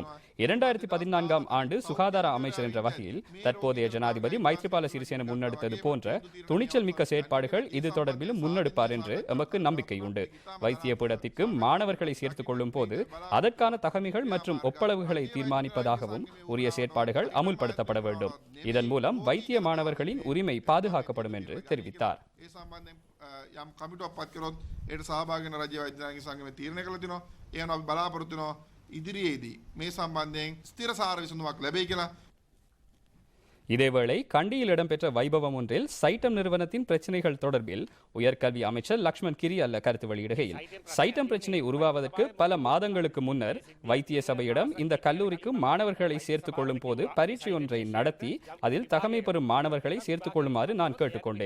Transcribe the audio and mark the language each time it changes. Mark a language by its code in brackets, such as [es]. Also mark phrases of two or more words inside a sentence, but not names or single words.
[ta] 2014ஆம் ஆண்டு சுகாதார அமைச்சர் என்ற வகையில் தற்போதைய ஜனாதிபதி மைத்ரிபால சிறிசேன முன்னெடுத்தது போன்ற துணிச்சல் மிக்க செயற்பாடுகள் இது தொடர்பிலும் முன்னெடுப்பார் என்று எமக்கு நம்பிக்கை உண்டு. வைத்திய பீடத்திற்கு மாணவர்களை சேர்த்துக் கொள்ளும் போது அதற்கான தகமைகள் மற்றும் ஒப்பளவுகளை தீர்மானிப்பதாகவும் உரிய செயற்பாடுகள் அமுல்படுத்தப்பட வேண்டும். இதன் மூலம் வைத்திய மாணவர்களின் உரிமை பாதுகாக்கப்படும் என்று தெரிவித்தார். [si] යම් කමිටුවක් පත් කරොත් ඒට සහභාගී වෙන රජ්‍ය වෛද්‍යනායක සංගමයේ තීරණය කළා තිනවා. ඒ වෙන අපි බලාපොරොත්තු වෙනවා ඉදිරියේදී මේ සම්බන්ධයෙන් ස්ථිරසාර විසඳුමක් ලැබෙයි කියලා. [ta] இதேவேளை கண்டியில் இடம்பெற்ற வைபவம் ஒன்றில் சைட்டம் நிறுவனத்தின் பிரச்சினைகள் தொடர்பில் உயர்கல்வி அமைச்சர் லக்ஷ்மண் கிரியல்ல கருத்து வெளியிடுகையில் சைட்டம் பிரச்சினை உருவாவதற்கு பல மாதங்களுக்கு முன்னர் வைத்திய சபையிடம் இந்த கல்லூரிக்கு மாணவர்களை சேர்த்துக் கொள்ளும் போது பரீட்சை ஒன்றை நடத்தி அதில் தகமை பெறும் மாணவர்களை சேர்த்துக் கொள்ளுமாறு நான் கேட்டுக்கொண்டேன்.